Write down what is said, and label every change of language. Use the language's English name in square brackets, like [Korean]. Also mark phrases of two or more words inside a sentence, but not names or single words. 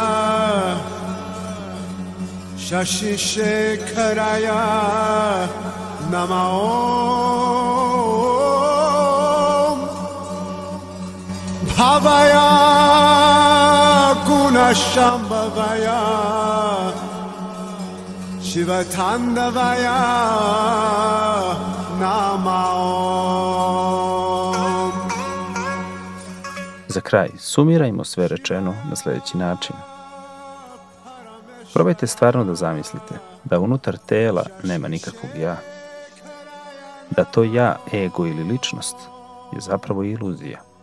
[Sanskrit] Shashi Shekharaya Nama Om Bhavaya Gunashambhavaya Shivatandavaya Nama Om. [Croatian] Za kraj, sumirajmo sve rečeno na sljedeći način. Probajte stvarno da zamislite da unutar tela nema nikakvog ja. Da to ja, ego ili ličnost je zapravo iluzija.